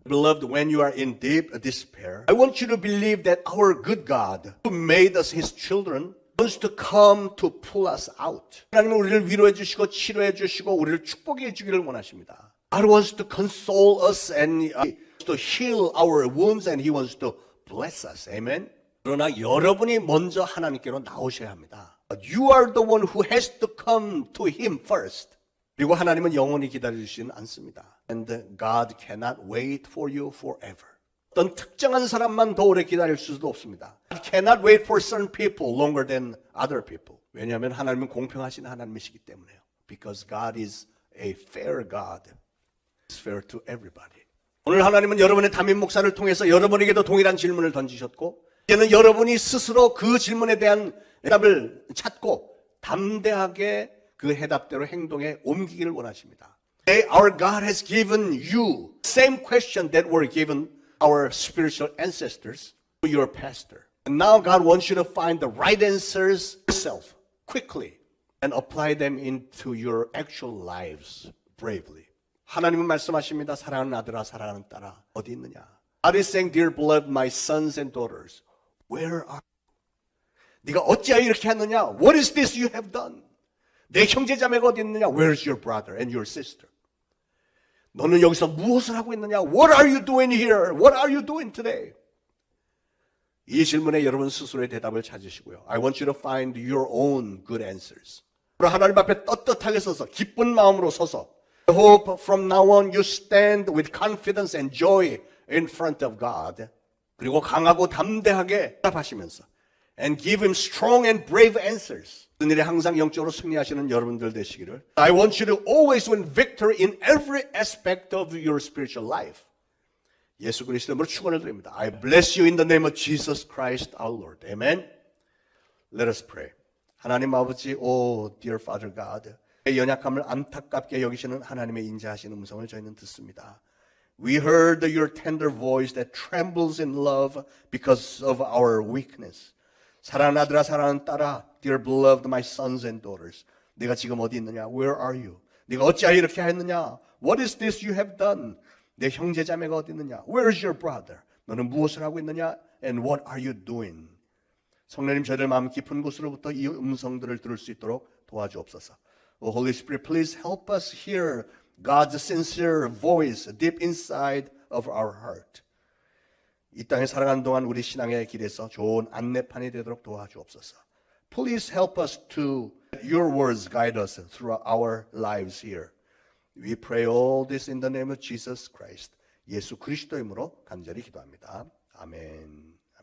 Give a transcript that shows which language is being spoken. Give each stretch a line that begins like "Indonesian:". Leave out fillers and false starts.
English: Beloved, when you are in deep despair, I want you to believe that our good God, who made us His children, wants to come to pull us out.
Korean: 하나님은 우리를 위로해 주시고 치료해 주시고 우리를 축복해 주기를 원하십니다.
English: God wants to console us and to heal our wounds and He wants to bless us. Amen.
Korean: 그러나 여러분이 먼저 하나님께로 나오셔야 합니다.
English: You are the one who has to come to Him first.
Korean: 그리고 하나님은 영원히 기다려주시진 않습니다.
English: And God cannot wait for you forever.
Korean: 어떤 특정한 사람만 더 오래 기다릴 수도 없습니다.
English: God cannot wait for certain people longer than other people.
Korean: 왜냐하면 하나님은 공평하신 하나님이시기 때문에요.
English: Because God is a fair God. He's fair to everybody.
Korean: 오늘 하나님은 여러분의 담임 목사를 통해서 여러분에게도 동일한 질문을 던지셨고 이제는 여러분이 스스로 그 질문에 대한 대답을 찾고 담대하게 그 해답대로 행동에 옮기기를 원하십니다.
English: Our God has given you the same question that were given our spiritual ancestors to your pastor. And now God wants you to find the right answers yourself, quickly, and apply them into your actual lives bravely.
Korean: 하나님은 말씀하십니다. 사랑하는 아들아, 사랑하는 딸아, 어디 있느냐?
English: God is saying, dear beloved, my sons and daughters, where are you?
Korean: 네가 어찌하여 이렇게 했느냐?
English: What is this you have done?
Korean: 내 형제자매가 어디 있느냐?
English: Where's your brother and your sister?
Korean: 너는 여기서 무엇을 하고 있느냐?
English: What are you doing here? What are you doing today?
Korean: 이 질문에 여러분 스스로의 대답을 찾으시고요.
English: I want you to find your own good answers.
Korean: 하나님 앞에 떳떳하게 서서 기쁜 마음으로 서서
English: I hope from now on you stand with confidence and joy in front of God.
Korean: 그리고 강하고 담대하게 답하시면서
English: and give him strong and brave answers.
Korean: 그 일에 항상 영적으로 승리하시는 여러분들 되시기를.
English: I want you to always win victory in every aspect of your spiritual life.
Korean: 예수 그리스도 이름으로 축원을 드립니다.
English: I bless you in the name of Jesus Christ our Lord. Amen. Let us pray.
Korean: 하나님 아버지,
English: oh dear Father God,
Korean: 내 연약함을 안타깝게 여기시는 하나님의 인자하신 음성을 저희는 듣습니다.
English: We heard your tender voice that trembles in love because of our weakness.
Korean: 사랑하는 아들아, 사랑하는 딸아,
English: dear beloved my sons and daughters.
Korean: 네가 지금 어디 있느냐?
English: Where are you?
Korean: 네가 어찌하여 이렇게 했느냐?
English: What is this you have done?
Korean: 내 형제 자매가 어디 있느냐?
English: Where is your brother?
Korean: 너는 무엇을 하고 있느냐?
English: And what are you doing?
Korean: 성령님 저희들 마음 깊은 곳으로부터 이 음성들을 들을 수 있도록 도와주옵소서.
English: Oh, Holy Spirit, please help us hear God's sincere voice deep inside of our heart.
Korean: 이 땅에 살아가는 동안 우리 신앙의 길에서 좋은 안내판이 되도록 도와주옵소서.
English: Please help us to let your words guide us through our lives here. We pray all this in the name of Jesus Christ.
Korean: 예수 그리스도 이름으로 간절히 기도합니다. 아멘.